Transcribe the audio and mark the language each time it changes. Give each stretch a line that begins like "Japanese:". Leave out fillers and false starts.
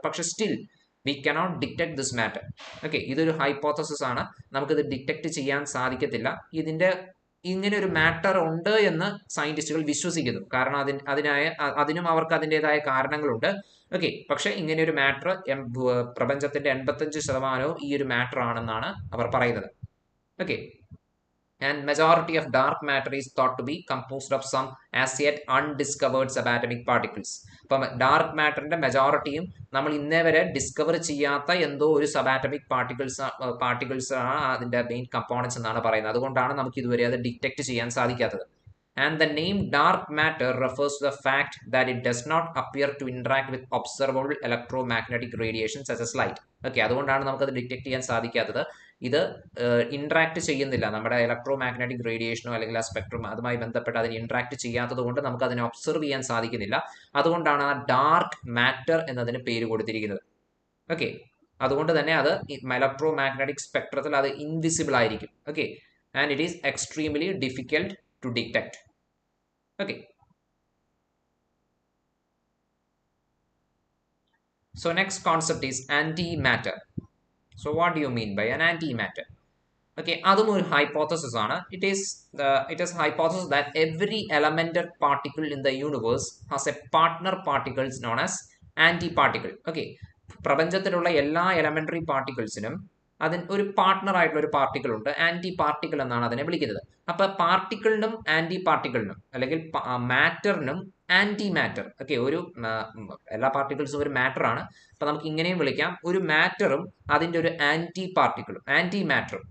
Malayalam: പക്ഷെ
English: Still we cannot detect this matter.
Malayalam: Okay, ഇതൊരു hypothesis ആണ്, നമുക്കിത് ഡിറ്റക്ട് ചെയ്യാൻ സാധിക്കത്തില്ല. ഇങ്ങനെ ഒരു മാറ്റർ ഉണ്ട് എന്ന് സയന്റിസ്റ്റുകൾ വിശ്വസിക്കുന്നു. കാരണം അതിനും അവർക്ക് അതിൻ്റെതായ കാരണങ്ങളുണ്ട്. ഓക്കെ, പക്ഷെ ഇങ്ങനെ ഒരു മാറ്റർ പ്രപഞ്ചത്തിന്റെ 85% ഈ ഒരു മാറ്റർ ആണെന്നാണ് അവർ പറയുന്നത്.
English: Okay, and majority of dark matter is thought to be composed of some as yet undiscovered subatomic particles.
Malayalam: അപ്പം ഡാർക്ക് മാറ്ററിന്റെ മെജോറിറ്റിയും നമ്മൾ ഇന്നേ വരെ ഡിസ്കവർ ചെയ്യാത്ത എന്തോ ഒരു സബാറ്റമിക് പാർട്ടിക്കിൾസ് ആണ് അതിന്റെ മെയിൻ കമ്പോണൻസ് എന്നാണ് പറയുന്നത്. അതുകൊണ്ടാണ് നമുക്ക് ഇതുവരെ അത് ഡിറ്റക്ട് ചെയ്യാൻ സാധിക്കാത്തത്.
English: And the name dark matter refers to the fact that it does not appear to interact with observable electromagnetic radiation such as light.
Malayalam: Okay, അതുകൊണ്ടാണ് നമുക്കത് ഡിറ്റക്ട് ചെയ്യാൻ സാധിക്കാത്തത്. ഇത് ഇന്ററാക്ട് ചെയ്യുന്നില്ല, നമ്മുടെ ഇലക്ട്രോ മാഗ്നറ്റിക് റേഡിയേഷനോ അല്ലെങ്കിൽ ആ സ്പെക്ട്രം അതുമായി ബന്ധപ്പെട്ട് അതിന് ഇന്ററാക്ട് ചെയ്യാത്തത് കൊണ്ട് നമുക്ക് അതിനെ ഒബ്സർവ് ചെയ്യാൻ സാധിക്കുന്നില്ല. അതുകൊണ്ടാണ് ആ ഡാർക്ക് മാറ്റർ എന്നതിന് പേര് കൊടുത്തിരിക്കുന്നത്. ഓക്കെ, അതുകൊണ്ട് തന്നെ അത് ഇലക്ട്രോ മാഗ്നറ്റിക് സ്പെക്ട്രത്തിൽ അത് ഇൻവിസിബിൾ ആയിരിക്കും.
English: Okay, and it is extremely difficult to detect. Okay, so next concept is antimatter. So what do you mean by an antimatter?
Malayalam: Okay, അതും ഒരു ഹൈപ്പോത്തസിസ് ആണ്.
English: It is hypothesis that every elemental particle in the universe has a partner particles known as antiparticle.
Malayalam: Okay, പ്രപഞ്ചത്തിലുള്ള എല്ലാ elementary പാർട്ടിക്കിൾസിനും അതിന് ഒരു partner ആയിട്ടുള്ള ഒരു particle ഉണ്ട്, anti particle എന്നാണ് അതിനെ വിളിക്കുന്നത്. അപ്പൊ പാർട്ടിക്കിളിനും ആന്റി പാർട്ടിക്കിളിനും അല്ലെങ്കിൽ മാറ്ററിനും ആന്റി മാറ്റർ. ഓക്കെ, ഒരു എല്ലാ പാർട്ടിക്കിൾസും ഒരു മാറ്റർ ആണ്. അപ്പൊ നമുക്ക് ഇങ്ങനെയും വിളിക്കാം, ഒരു മാറ്ററും അതിന്റെ ഒരു ആന്റി പാർട്ടിക്കിളും ആന്റി മാറ്ററും.